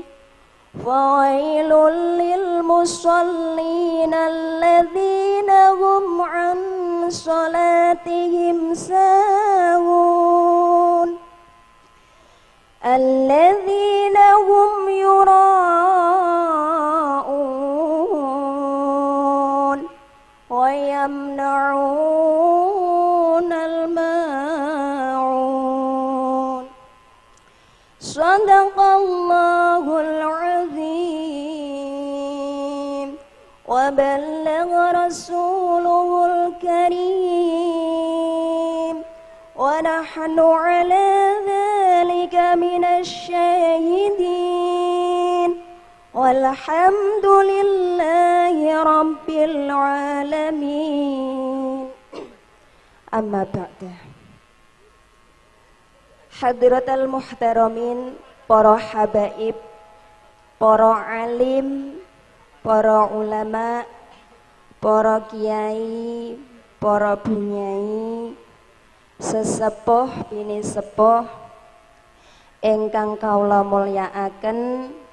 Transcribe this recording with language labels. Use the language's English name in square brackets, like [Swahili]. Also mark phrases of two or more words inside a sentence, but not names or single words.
[Arabic] فويل للمصلين الذين هم عن صلاتهم ساهون الذين هم يراءون ويمنعون الماعون. صدق الله العظيم وبلغ رسوله الكريم ونحن على ذلك من الشاهدين والحمد لله رب العالمين. أما بعد. حضرات المحترمين, [Javanese] para habaib, para alim, para ulama, para kiai, para bunyai, sesepuh bini sepuh ingkang kawula mulyakaken,